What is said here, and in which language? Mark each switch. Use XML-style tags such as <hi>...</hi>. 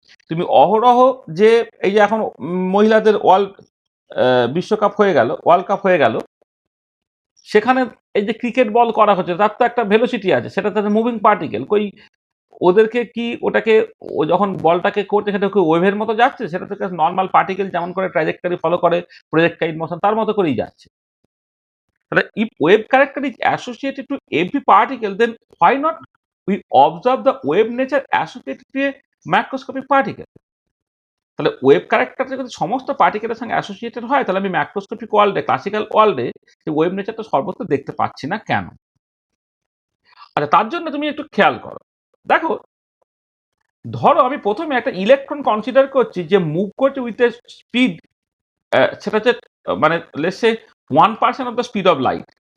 <bn>তুমি অহরহ যে এই যে এখন মহিলাদের বিশ্বকাপ হয়ে গেল, ওয়ার্ল্ড কাপ হয়ে গেল, সেখানে এই যে ক্রিকেট বল করা হচ্ছে তার তো একটা ভেলোসিটি আছে, সেটা তাদের মুভিং পার্টিকেল। কই ওদেরকে কি ওটাকে ও যখন বলটাকে করছে সেটা কি ওয়েভের মতো যাচ্ছে? সেটা তো নর্মাল পার্টিকেল যেমন করে ট্র্যাজেক্টরি ফলো করে প্রজেক্টাইল মোশন তার মতো করেই যাচ্ছে। তাহলে</bn> <en>if wave character is associated to every particle, then why not we observe the wave nature associated to a macroscopic particle?</en> <bn>তাহলে ওয়েভ ক্যারেক্টারটা যদি সমস্ত পার্টিকেলের সঙ্গে অ্যাসোসিয়েটেড হয়, তাহলে আমি ম্যাক্রোস্কোপিক ওয়ার্ল্ডে, ক্লাসিক্যাল ওয়ার্ল্ডে সেই ওয়েভ নেচারটা সর্বত্র দেখতে পাচ্ছি না কেন? আচ্ছা, তার জন্য তুমি একটু খেয়াল করো। দেখো, ধরো আমি প্রথমে একটা ইলেকট্রন কনসিডার করছি যে</bn> <en>move করছে with a speed,</en> <bn>সেটা হচ্ছে মানে</bn> <en>Let's say 1% of the speed of light.</en>